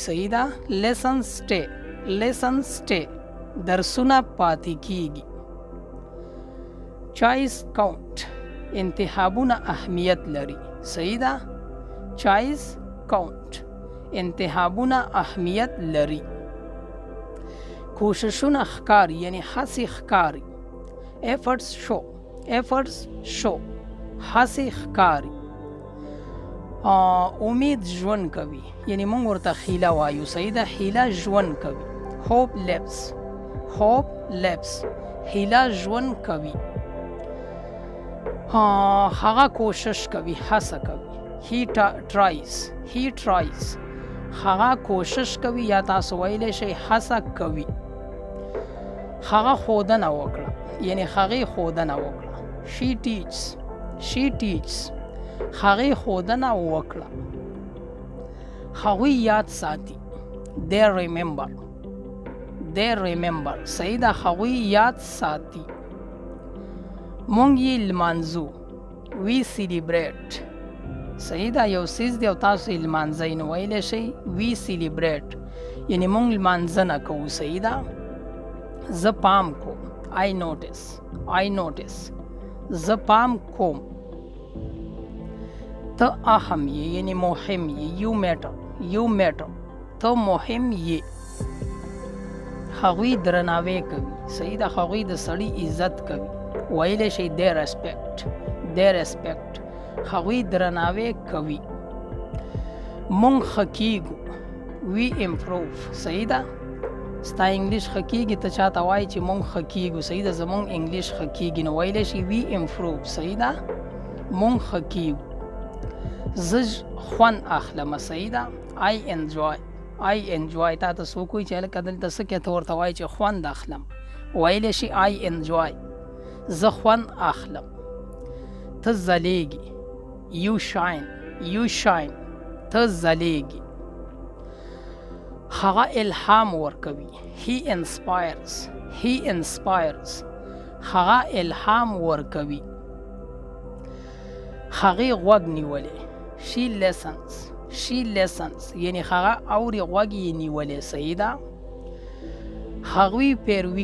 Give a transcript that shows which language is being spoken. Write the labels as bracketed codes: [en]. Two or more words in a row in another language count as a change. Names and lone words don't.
[ps] صحیح ده، [en] lesson stay, lesson stay, [ps] درسونه پاتې کیږي. [en] choice count, [ps] انتخابونه اهمیت لري. صحیح ده، [en] choice count, [ps] انتخابونه اهمیت لري. کوششونه ښکاري، یعنی هڅې ښکاري. [en] efforts show، efforts show، [ps] هڅې ښکاري. امید ژوند کوي، یعنی موږ ورته خیله وایو. صحیح ده، خیله ژوند کوي. [en] hope lives، hope lives [ps] هیله ژوند کوي هغه کوشش کوي هڅه کوي [en] he tries [ps] هغه کوشش کوي یا تاسو ویلی شئ هڅه کوي هغه ښودنه وکړه یعنی هغې ښودنه وکړه [en] she teaches [ps] هغې ښودنه وکړه هغوی یاد ساتي they remember صحیح ده هغوی یاد ساتي مونږ یې لمانځو [en] we celebrate [ps] صحیح ده یو څیز دی او تاسو یې لمانځئ نو ویلی شئ [en] we celebrate [ps] یعنی مونږ لمانځنه کوو صحیح ده زه پام کوم [en] I notice [ps] زه پام کوم ته اهم یې یعنی مهم یې [en] you matter [ps] ته مهم یې هغوی درناوی کوي صحیح ده هغوی د سړي عزت کوي ویلی شئ [en] they respect [ps] هغوی درناوی کوي مونږ ښه کیږو [en] we improve [ps] صحیح ده ستا انګلیش ښه کیږي ته چاته وایي چې مونږ ښه کیږو صحیح ده زمونږ انګلیش ښه کیږي نو ویلی شي [en] we improve [ps] صحیح ده مونږ ښه کیږو زه خوند اخلمه صحیح ده [en] I enjoy [ps] تا ته څوک وایي چې هلکه دلته څه کې ته ورته وایي چې خوند اخلم ویلی شي [en] I enjoy [ps] زه خوند اخلم ته ځلیږي [en] you shine [ps] ته ځلیږي هغه الهام ورکوي [en] he inspires [ps] هغه الهام ورکوي هغې غوږ نیولی [en] she listens [ps] یعنی هغه اوري غوږ یې نیولی صحیح ده هغوی پیروي